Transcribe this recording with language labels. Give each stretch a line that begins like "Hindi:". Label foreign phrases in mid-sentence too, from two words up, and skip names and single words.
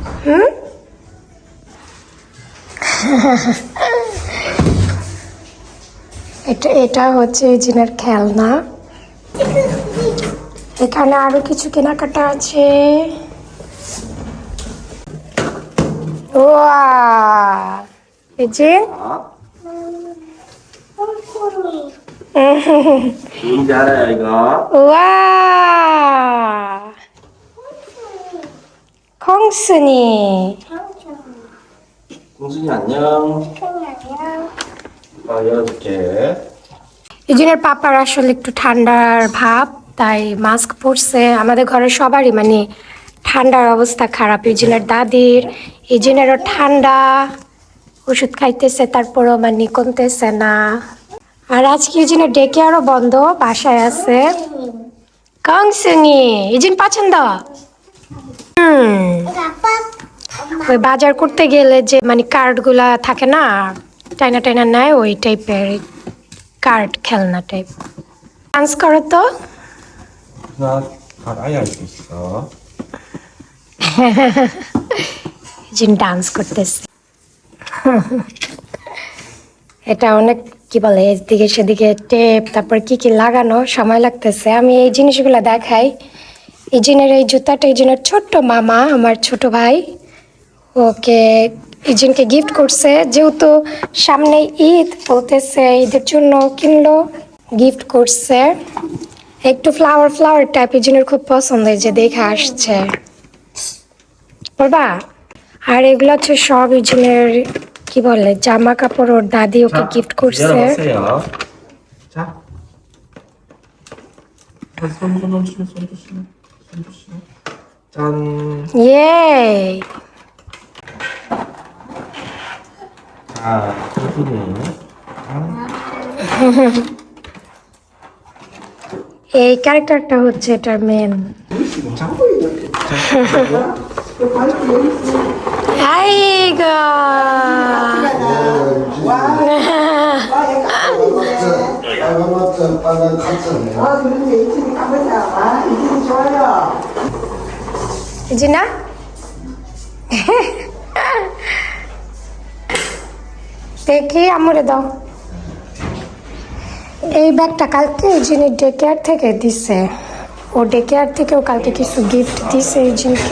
Bangla: এটা হচ্ছে জিনের খেলনা। এখানে আরো কিছু কেনাকাটা আছে। এই যে
Korean: 잘해 이거. 우와 콩순이. 공순이 안녕. 열어줄게.
Bangla: ইউজিনের পাপার আসলে একটু ঠান্ডার ভাব, তাই মাস্ক পরছে। আমাদের ঘরের সবারই মানে ঠান্ডার অবস্থা খারাপ। ইউজিনের দাদির, ইউজিনেরও ঠান্ডা, ওষুধ খাইতেছে তারপরও মানে কমতেছে না। আর আজকে ইউজিনের ডেকে আরও বন্ধ, বাসায় আছে। কংসুনি ইউজিন পছন্দ। ওই বাজার করতে গেলে যে মানে কার্ডগুলা থাকে না, টাইনা টাইনা নেয়, ওই টাইপের কার্ড, খেলনা টাইপ। ডান্স করো তো।
Korean: 나 알아야 할 수 있어.
Bangla: জিন ডান্স করতেছে। এটা অনেক কি বলে, এদিকে সেদিকে টেপ, তারপর কি কি লাগানো, সময় লাগতেছে। আমি এই জিনিসগুলো দেখাই। এই জিনের এই জুতাটা এই জিনের ছোট্ট মামা, আমার ছোট ভাই, ওকে ইজিনকে গিফট করছে। যেহেতু সামনে ঈদ বলতেছে, ঈদের জন্য কিনলো, গিফট করছে। একটু ফ্লাওয়ার ফ্লাওয়ার টাইপ ইজিনের খুব পছন্দ, এই যে দেখে আসছে বাবা। আর এগুলো হচ্ছে সব ইজিনের কি বলে জামা কাপড়, ওর দাদি ওকে গিফট করছে।
Korean: 열어보세요. 자. 손 주시면 손 주시면 손 주시면. 짠. ইয়ে 자, 공순이.
Bangla: এই ক্যারেক্টারটা হচ্ছে এটার মেন।
Korean: 자. আইগো 빨간 카트네.
Bangla: জিনা দেখি আমরে দাও। এই ব্যাগটা কালকে যিনি ডে কেয়ার থেকে দিছে, ও ডে কেয়ার থেকেও কালকে কিছু গিফট দিছে ইউজিনকে।